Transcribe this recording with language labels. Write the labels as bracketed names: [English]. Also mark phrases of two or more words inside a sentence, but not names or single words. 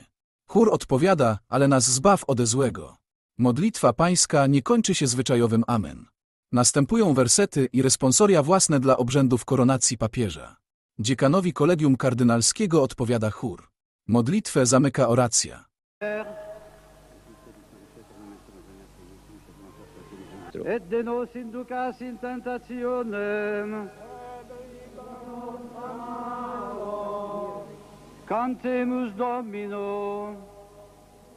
[Polish] Chór odpowiada, ale nas zbaw ode złego. Modlitwa pańska nie kończy się zwyczajowym amen. Następują wersety i responsoria własne dla obrzędów koronacji papieża. Dziekanowi kolegium kardynalskiego odpowiada chór. Modlitwę zamyka oracja. [Latin] Et de nos inducas in tentationem. Cantemus Domino.